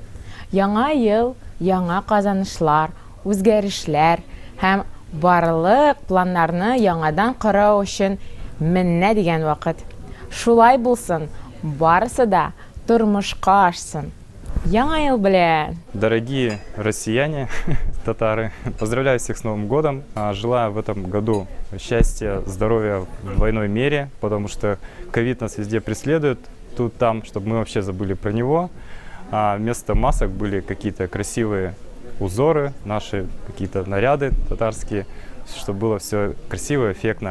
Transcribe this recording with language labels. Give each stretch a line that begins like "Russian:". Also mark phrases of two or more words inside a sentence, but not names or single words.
Tatar: Яңа ел, яңа казанышлар, үзгәрешләр һәм барлык планнарны яңадан кору өчен менә дигән вакыт. Шулай булсын, барысы да тормышка ашсын. Яңа ел белән!
Russian: Дорогие россияне, татары, поздравляю всех с Новым годом. Желаю в этом году счастья, здоровья в двойной мере, потому что ковид нас везде преследует, тут там, чтобы мы вообще забыли про него. А вместо масок были какие-то красивые узоры, наши какие-то наряды татарские, чтобы было все красиво, эффектно.